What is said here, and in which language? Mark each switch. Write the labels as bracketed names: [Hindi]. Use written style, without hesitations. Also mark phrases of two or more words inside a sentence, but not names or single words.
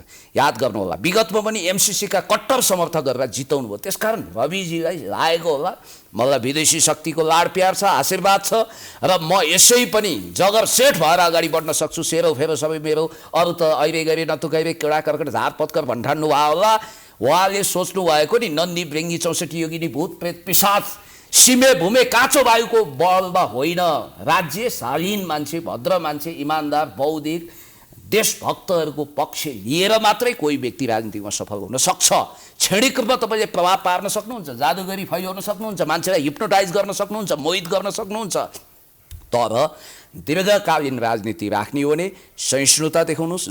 [Nepali] याद गर्नु होला, विगतमा पनि एमसिसीका कट्टर समर्थक गरेर जिताउनु भयो। त्यसकारण रविजीलाई लागेको होला मलाई विदेशी शक्तिको लाड प्यार छ, आशीर्वाद छ र म यसै पनि जगर सेठ भएर अगाडि बढ्न सक्छु। सेरो फेरो सबै मेरो, अरू त अहिले गरे नतुकाइरे केडा कर्कट झार पत्कर भन्ठान्नु भयो होला। उहाँले सोच्नु भएको नि, नन्दी ब्रेङ्गी 64 योगिनी भूत प्रेत पिशाच सिमे भूमे काँचो वायुको बलमा होइन, राज्य शालीन मान्छे, भद्र मान्छे, इमान्दार, बौद्धिक देशभक्तहरूको पक्ष लिएर मात्रै कोही व्यक्ति राजनीतिमा सफल हुन सक्छ। क्षणिक रूपमा तपाईँले प्रभाव पार्न सक्नुहुन्छ, जादुगरी फैलाउन सक्नुहुन्छ, मान्छेलाई हिप्नोटाइज गर्न सक्नुहुन्छ, मोहित गर्न सक्नुहुन्छ, तर दीर्घकालीन राजनीति राख्ने हो भने सहिष्णुता देखाउनुहोस्।